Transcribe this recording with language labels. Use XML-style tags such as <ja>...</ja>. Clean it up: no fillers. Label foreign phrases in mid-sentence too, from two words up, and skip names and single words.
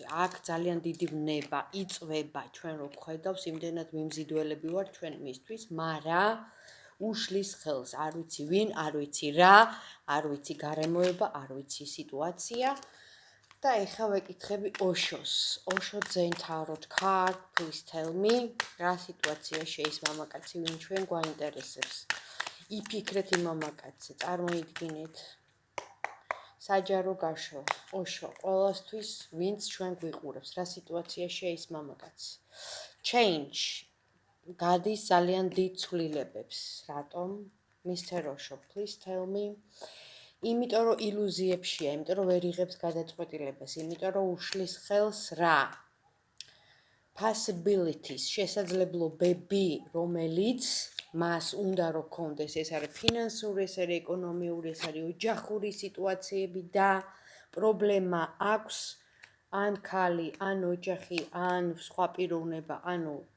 <ka>აქ ძალიან დიდი ვნება, იწვება ჩვენ რო ხედავს, იმდენად მიმზიდველები ვარ ჩვენ მისთვის, მაგრამ უშლის ხელს, არ ვიცი ვინ, არ ვიცი რა, არ ვიცი გარემოება, არ ვიცი სიტუაცია. და ეხლა ვეკითხები ოშოს. ოშო</ka> <en>Zen Tarot card, please tell me,</en> <ka>რა სიტუაციაში ის მამაკაცი, ვინ ჩვენ გვაინტერესებს. იფიქრეთ იმ მამაკაცზე, წარმოიდგინეთ. საჯარო გაშლა, ოშო, ყველასთვის, ვინც ჩვენ გვიყურებს, რა სიტუაციაშია ის მამაკაცი. Change, გადის ძალიან დიდ ცვლილებებს. რატომ?</ka> <en>Mr. Osho, please tell me.</en> <ka>იმიტომ რომ ილუზიებშია, იმიტომ რომ ვერ იღებს გადაწყვეტილებას, იმიტომ რომ უშლის ხელს რა? Possibilities, შესაძლებლობები, რომელიც მას უნდა რომ გქონდეს, ეს არის ფინანსური, ეს არის ეკონომიური, ეს არის ოჯახური სიტუაციები და პრობლემა აქვს ან ქალი, ან ოჯახი, ან სხვა პიროვნება, ანუ</ka>